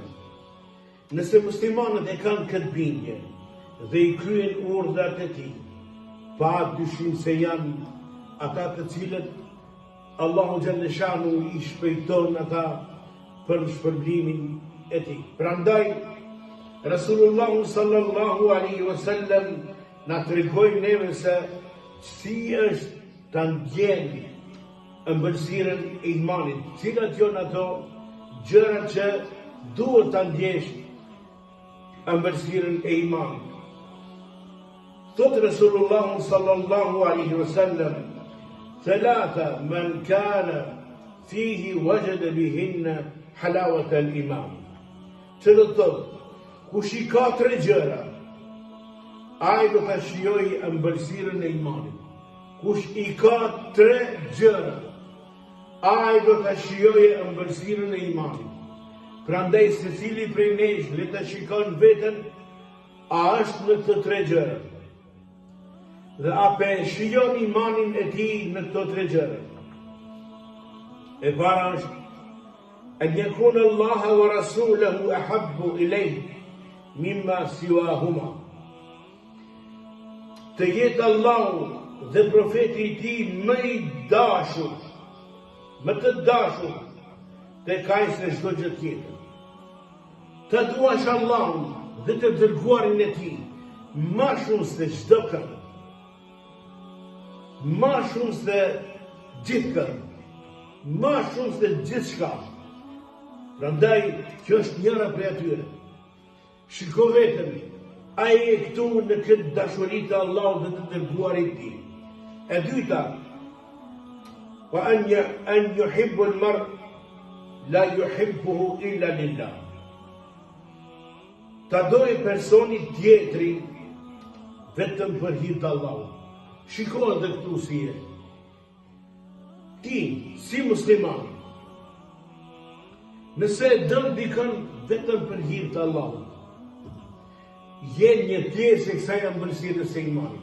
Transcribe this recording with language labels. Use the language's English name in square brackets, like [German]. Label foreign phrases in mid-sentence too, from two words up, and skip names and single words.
[Albanian] Nëse muslimanët e kanë këtë bindje dhe I kryen urdhrat e Tij, pa dyshim se janë ata të cilët Allahu [Arabic] جل شأنه [Albanian] I shpejton ata për shpërblimin e Tij. Prandaj Rasulullah [Arabic] صلى الله عليه وسلم [Albanian] na tregoi neve se si është ta ndjeni ëmbëlsirën e imanit, cilat janë ato gjërat që duhet ta ndjesh ëmbëlsirën e imanit. [Arabic] Thot Rasulullah صلى الله عليه وسلم: ثلاثة من كان فيه وجد بهن حلاوة الإيمان. [Albanian] Që do të thotë, kush I ka 3 gjëra, ai do ta shijojë ëmbëlsirën e imanit. Kush I ka 3 gjëra, ai do ta shijojë ëmbëlsirën e imanit. Prandaj secili prej nesh le ta shikon veten a është në të 3 gjëra. Dhe ape shijon imanin e tij në këto 3 gjëra. E para është [Arabic] أن يكون الله ورسوله أحب إليه مما سواهما. [Albanian] Të jetë Allahu dhe profeti I tij më I dashur, më të dashur tek ai se çdo gjë tjetër. Të duash Allahun dhe të dërguarin e Tij më shumë se çdo kënd, më shumë se gjithkënd, më shumë se gjithçka. Prandaj kjo është njëra prej atyre. Shiko vetëm, ai e këtu në këtë dashuri të Allahut dhe të dërguarit të Tij. E dyta, [Arabic] وأن يحب المرء لا يحبه إلا لله. [Albanian] Ta dojë personi tjetri vetëm për hir të Allahut. Shiko edhe këtu si je. Ti, si musliman, nëse e dëm dikën vetëm për hir të Allahut, je një pjesë e kësaj ëmbëlsirës së imanit.